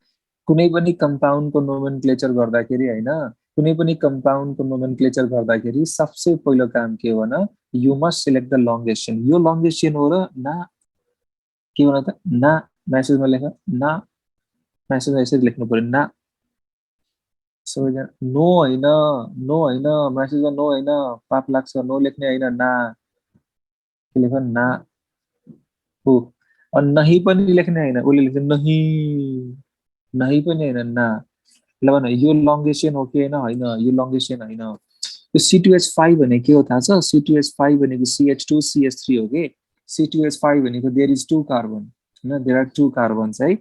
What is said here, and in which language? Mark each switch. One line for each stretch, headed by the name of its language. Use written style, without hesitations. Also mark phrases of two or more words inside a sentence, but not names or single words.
Nepali: सुन कुनै पनि कम्पाउन्डको नोमेनक्लेचर गर्दाखेरि हैन, कुनै पनि कम्पाउन्डको नोमेनक्लेचर गर्दाखेरि सबसे पहिलो काम के हो भने
English: you must select the longest chain.
Nepali: यो
English: longest chain
Nepali: हो र ना के हो त ना, मेसेजमा लेख ना, मेसेजमा यसरी लेख्नु पर्यो ना। सबैजना नो होइन, नो होइन, मेसेजमा नो होइन, पाप लाग्छ, नो लेख्ने होइन, ना के लेख ना हो। अनि नहीं पनि लेख्ने होइन, उसले लेख्छ नहीं, नहीं पनि होइन ना। ल भन यो
English: longest chain
Nepali: हो कि होइन, यो
English: longest chain
Nepali: होइन। यो C2H5 भने के हो थाहा छ? C2H5 भनेको CH2CH3 हो कि C2H5 भनेको
English: there is 2 carbon
Nepali: हैन,
English: there are 2 carbons
Nepali: है।